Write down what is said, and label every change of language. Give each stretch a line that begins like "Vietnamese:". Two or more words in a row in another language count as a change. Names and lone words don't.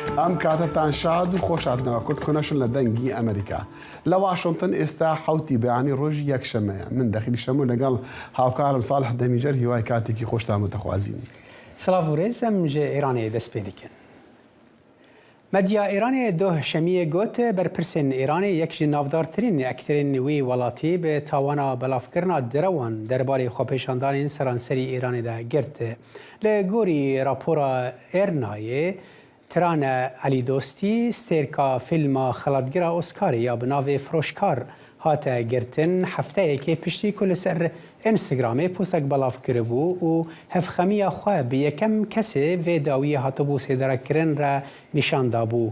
Central Kurdish: ام کاتتان شاد و خۆشادنەوە کورد کۆنەشن لە دەنگی ئەمریکا لە واشنگتن ئێستا حوتی بەیانی ڕۆژی یەکشەمەیە من دەخیلی شەمو لەگەڵ هاوکارم ساڵح دەمیجەر هیوای کاتێکی خۆشتان دەخوازین.
Kurdish: سلااف و ڕێزم ژێ ئێرانێ دەست پێ دەکەن. مەدیا ئێرانێ دۆشەمیە گوت بەرپرسên ئێرانê yek ji navdartirîn ekterên wê welatî bi tawana belavkirina direwan derbarê xwepêşandanên seranserî Îranê de girt. Li gorî rapora Ernayê Tirane Elîdostî stêrka fîlma xelatgira Oscarê ya bi navê Firoşkar hate girtin hefteyekê piştî ku li ser Instagramê postek belav kiribû û hevxemiya xwe bi yekem kesê vê dawiyê hatibû sêderekirin re nîşan dabû.